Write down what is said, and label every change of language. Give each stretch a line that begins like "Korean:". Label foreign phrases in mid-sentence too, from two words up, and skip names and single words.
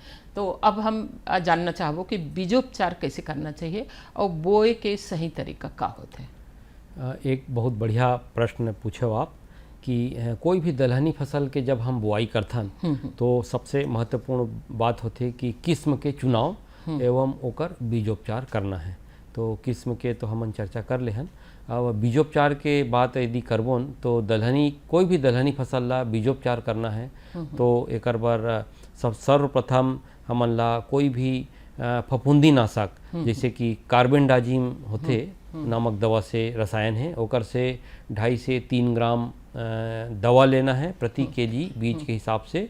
Chhattisgarhi: तो अब हम जानना चाहबो कि बीजोपचार कैसे करना चाहिए और बोए के सही तरीका का होता है। एक बहुत बढ़िया प्रश्न पूछो आप कि कोई भी दलहनी फसल के जब हम बुआई करथन तो सबसे महत्वपूर्ण बात होती कि किस्म के चुनाव एवं ओकर बीजोपचार करना है। तो किस्म के तो हमन चर्चा कर ले हन। अब बीजोपचार के बात यदि करबोन तो दलहनी कोई भी दलहनी फसल ला बीजोपचार करना है तो एकर बर सब सर्वप्रथम हमन ला कोई भी फफूंदी नाशक जैसे कि कार्बेंडाजिम होते नामक दवा से रसायन है, ओकर से 2.5 से 3 ग्राम दवा लेना है प्रति केजी बीज के हिसाब से।